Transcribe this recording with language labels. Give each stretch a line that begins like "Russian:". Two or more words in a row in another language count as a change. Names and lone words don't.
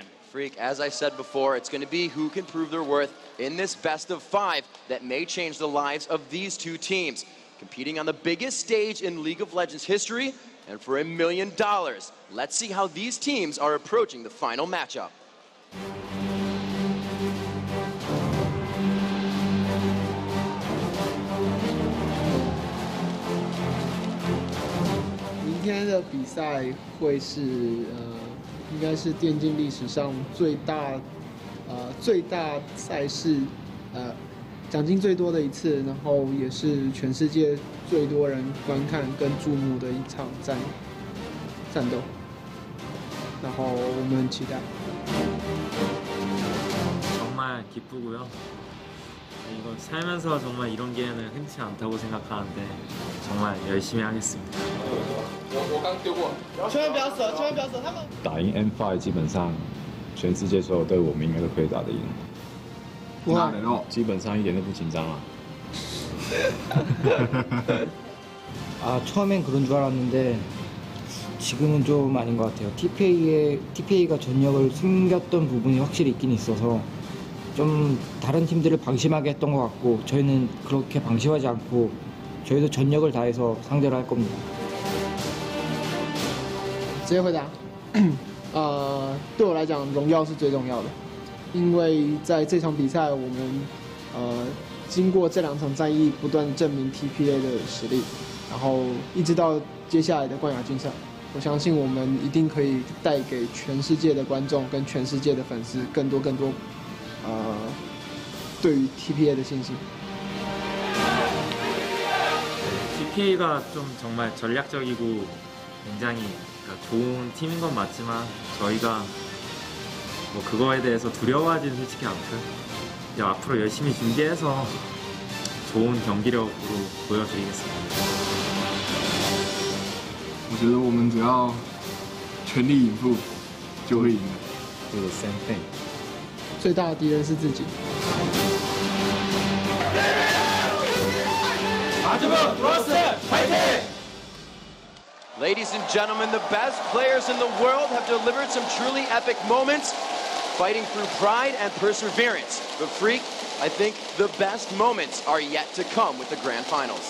English: Freak, as I said before, it's going to be who can prove their worth in this best of 5 that may change the lives of these two teams. Competing on the biggest stage in League of Legends history, and for $1 million. Let's see how these teams are approaching the final matchup.
Chinese: 明天的比赛会是应该是电竞历史上最大赛事奖金最多的一次，然后也是全世界最多人观看跟注目的一场战斗，然后我们很期待。
Korean: 정말 기쁘고요. 이거 살면서 정말 이런 기회는 흔치 않다고 생각하는데 정말 열심히 하겠습니다.
Chinese: 我刚丢过，千万不要舍，千万不要舍，他们打赢 M5 基本上全世界所有队我们应该都可以打得赢。基本上一点都不紧张了。
Korean: 아 처음엔 그런 줄 알았는데 지금은 좀 아닌 것 같아요. TPA가 전력을 숨겼던 부분이 확실히 있긴 있어서 좀 다른 팀들을 방심하게 했던 것 같고 저희는 그렇게 방심하지 않고 저희도 전력을 다해서 상대를 할 겁니다.
Chinese: 直接回答，对我来讲，荣耀是最重要的。因为在这场比赛，我们经过这2场战役，不断证明 TPA 的实力，然后一直到接下来的冠亚军赛，我相信我们一定可以带给全世界的观众跟全世界的粉丝更多对于 TPA 的信心。
Korean: TPA가 좀 정말 전략적이고 굉장히 좋은 팀인 건 맞지만 저희가 뭐 그거에 대해서 두려워하지는 솔직히 않고요. 이제 앞으로 열심히 준비해서 좋은 경기력으로 보여드리겠습니다.
Chinese: 我觉得我们只要全力以赴就会赢的。
English: Do the same thing.
Chinese: 最大的敌人是自己。
English: Azubu Frost, fighting! Ladies and gentlemen, the best players in the world have delivered some truly epic moments, fighting through pride and perseverance. But Freak, I think the best moments are yet to come with the grand finals.